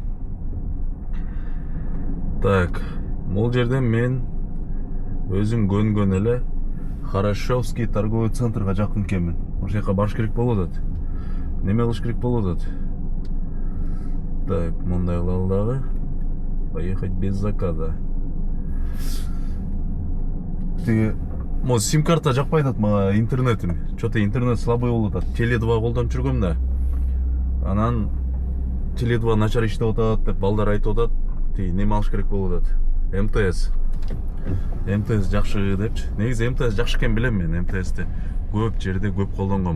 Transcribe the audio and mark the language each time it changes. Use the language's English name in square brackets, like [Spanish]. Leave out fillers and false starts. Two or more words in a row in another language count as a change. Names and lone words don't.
[Kyrgyz] Так, бул жерден мен өзүм көнгөн эле Хорошевский торговый центрга жакын экенмин. Ошол жака барыш керек болуп атат. Неме кылыш керек болуп атат? Так, мындай кылалы дагы. [Russian] Поехать без заказа. [Kyrgyz] Тиги сим-карта жакпай атат мага, интернетим. [Russian] Что-то интернет слабый [Kyrgyz] болуп атат. Теле2 колдонуп жүргөм да. Анан Теле2 начар иштеп атат деп балдар айтып атат. Неме алыш керек болуп атат? МТС жакшы депчи. Негизи МТС жакшы экен билем мен. МТСти көп жерде көп колдонгом.